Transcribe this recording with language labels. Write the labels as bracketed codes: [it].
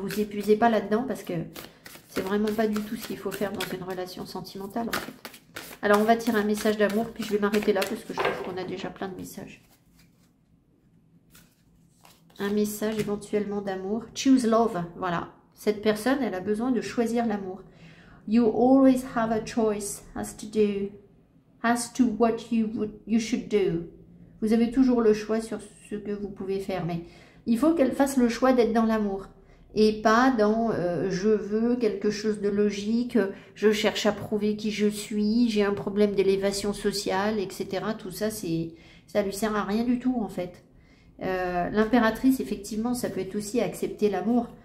[fr] Vous épuisez pas là-dedans parce que c'est vraiment pas du tout ce qu'il faut faire dans une relation sentimentale, en fait. Alors, on va tirer un message d'amour, puis je vais m'arrêter là parce que je trouve qu'on a déjà plein de messages. Un message éventuellement d'amour. [en] Choose love. [fr] Voilà. Cette personne, elle a besoin de choisir l'amour. [en] You always have a choice as to what you should do. [fr] Vous avez toujours le choix sur ce que vous pouvez faire. Mais il faut qu'elle fasse le choix d'être dans l'amour. Et pas dans je veux quelque chose de logique, je cherche à prouver qui je suis, j'ai un problème d'élévation sociale, etc. Tout ça, ça lui sert à rien du tout, en fait. L'impératrice, effectivement, ça peut être aussi accepter l'amour.